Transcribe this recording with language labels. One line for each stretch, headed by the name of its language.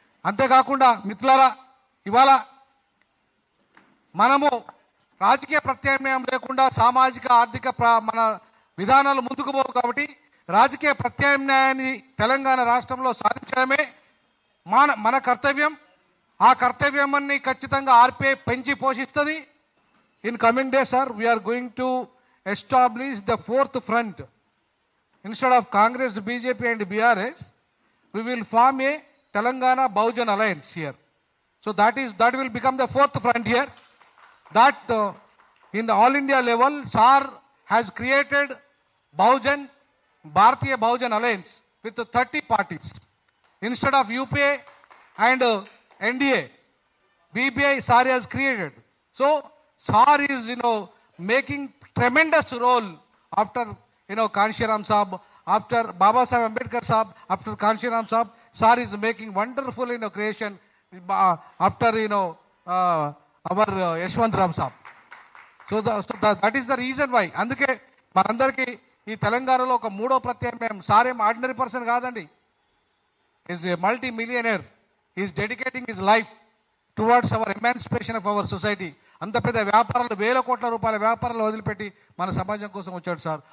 Telugu: అంతేకాకుండా మిత్రులారా, ఇవాళ మనము రాజకీయ ప్రత్యామ్నాయం లేకుండా సామాజిక ఆర్థిక మన విధానాలు ముందుకు పోవు కాబట్టి రాజకీయ ప్రత్యామ్నాయాన్ని తెలంగాణ రాష్ట్రంలో సాధించడమే మన కర్తవ్యం. ఆ కర్తవ్యాన్ని ఖచ్చితంగా ఆర్పిఐ పెంచి పోషిస్తుంది.
English: In coming days sir we are going to establish the fourth front. Instead of Congress, BJP and BRS, we will form a Telangana Bahujan Alliance here. So that will become the fourth front here. That in the all India level, SAR has created Bharatiya Bahujan Alliance with 30 parties. Instead of UPA and NDA, BBI SAR has created. So SAR is making tremendous role after Kanshiram Saab, after Baba Saheb Ambedkar Saab, after Kanshiram Saab, SAR is making wonderful creation after our Yashwant Ram Saab. So that is the reason why.
Telugu: అందుకే మనందరికీ ఈ తెలంగాణలో ఒక మూడో ప్రత్యామ్నాయం. Sir ఏం ordinary person కాదండి.
English: Is a multi millionaire. Is dedicating his life towards our emancipation of our society.
Telugu: అంత పెద్ద వ్యాపారాలు, 1000 కోట్ల రూపాయల వ్యాపారాలు వదిలిపెట్టి మన సమాజం కోసం వచ్చాడు సార్.